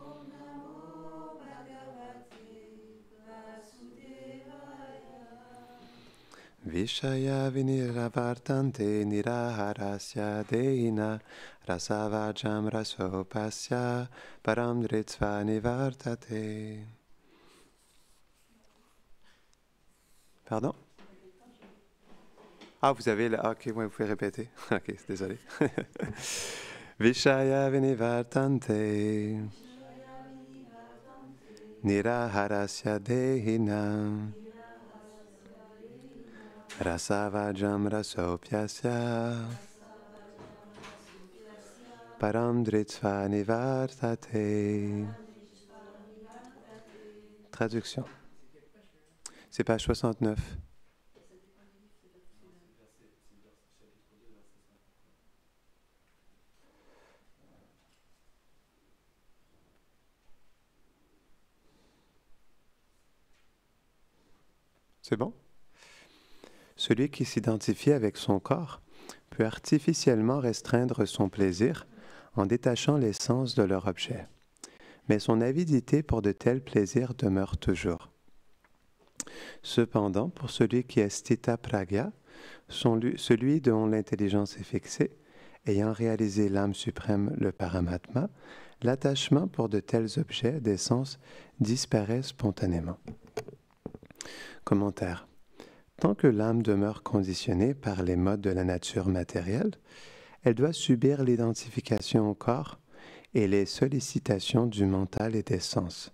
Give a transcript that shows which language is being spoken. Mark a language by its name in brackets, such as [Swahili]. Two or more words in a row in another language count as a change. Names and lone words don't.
[Sanskrit] विषया विनिरवर्तन्ते निराहारस्य देहिनः रसवर्जं रसोपस्य परं दृष्ट्वा निवर्तते. [French] Pardon? Ah, vous avez là. Ok, ouais, vous pouvez répéter. Ok, désolé. [Sanskrit] विषया विनिवर्तन्ते निराहारस्य देहिनः रसवर्जं रसोप्यस्य परं दृष्ट्वा निवर्तते. [French] Traduction. C'est page 69. C'est bon? Celui qui s'identifie avec son corps peut artificiellement restreindre son plaisir en détachant les sens de leur objet. Mais son avidité pour de tels plaisirs demeure toujours. Cependant, pour celui qui est [Sanskrit] स्थित प्रज्ञ, [French] celui dont l'intelligence est fixée, ayant réalisé l'âme suprême, le paramatma, l'attachement pour de tels objets des sens disparaît spontanément. Commentaire. Tant que l'âme demeure conditionnée par les modes de la nature matérielle, elle doit subir l'identification au corps et les sollicitations du mental et des sens.